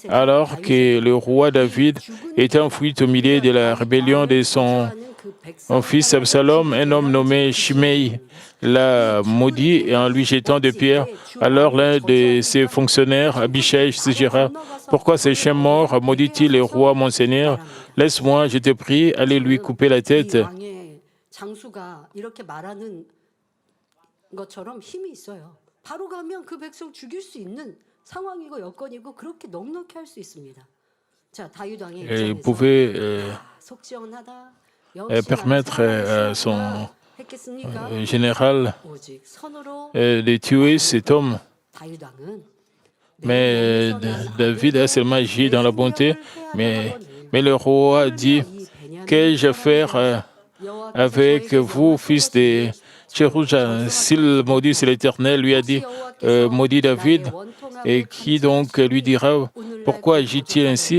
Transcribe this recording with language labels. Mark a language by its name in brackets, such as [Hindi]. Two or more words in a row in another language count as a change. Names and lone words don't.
[French] alors que le roi David était enfoui au milieu de la rébellion de son fils Absalom, un homme nommé Shimei l'a maudit et en lui jetant des pierres. Alors l'un de ses fonctionnaires, Abishai, suggéra: pourquoi ce chien mort maudit-il le roi mon seigneur? Laisse-moi, je te prie, aller lui couper la tête. [Korean] 장수가 이렇게 말하는 것처럼 힘이 있어요. 바로 가면 그 백성 죽일 수 있는 상황이고 여건이고 그렇게 넉넉히 할 수 있습니다. 자, 다윗 왕의 [French] Il [Korean] 입장에서 [French] pouvait [Korean] 속시원하다. [French] permettre à son [Korean] 했겠습니까? [French] général [Korean] 오직 선으로 [French] de tuer cet homme. [Korean] 다윗 왕은 [French] Mais David a seulement agi dans la bonté. Mais le roi dit: qu'ai-je faire avec vous, fils de Tcherouja? S'il maudit, c'est l'Éternel, lui a dit: maudit David. Et qui donc lui dira: pourquoi agit-il ainsi?